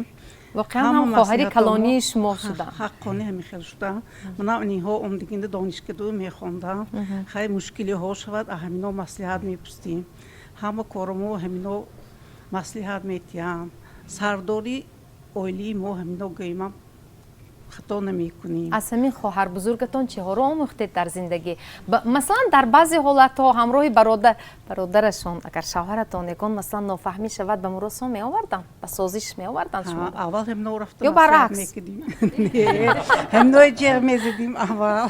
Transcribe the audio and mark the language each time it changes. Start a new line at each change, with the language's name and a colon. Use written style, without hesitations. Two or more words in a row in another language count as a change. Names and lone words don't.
Tajik: воқеан ҳам хоҳари калонии шумо шудам. ҳаққони ҳамин хел шудам. манам инҳо омдигинда донишгадӯ мехондам. хай мушкилиҳо шавад ҳамино маслиҳат мепурсем. ҳама корамо ҳамино маслиҳат метиҳам. сардори оилаи мо ҳамино гӯймам خطا نمیکنیم. از همین خواهر بزرگتان چه‌ها آموختید در زندگی؟ مثلا در بعضی حالت‌ها همراه برادرشان اگر شوهرتان یکان مثلا نافهمی شود به مراسم می آوردن، به سازش می آوردن شما؟ اول هم نو رفتم یا برعکس؟ هم نوی جر میزدیم اول.